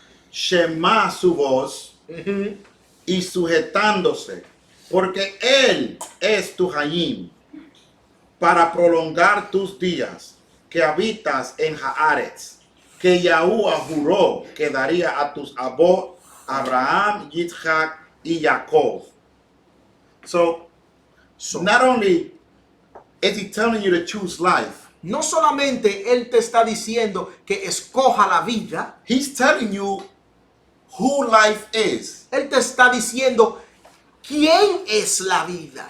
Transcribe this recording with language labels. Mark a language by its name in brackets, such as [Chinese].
[Spanish] Shema su voz y sujetándose, porque Él es tu Hayim, para prolongar tus días que habitas en Haaretz, que Yahuwah juró que daría a tus abot Abraham, Yitzchak y Jacob. [English] So not only is he telling you to choose life, [Spanish] No solamente él te está diciendo que escoja la vida, [English] he's telling you who life is. [Spanish] él te está diciendo quién es la vida.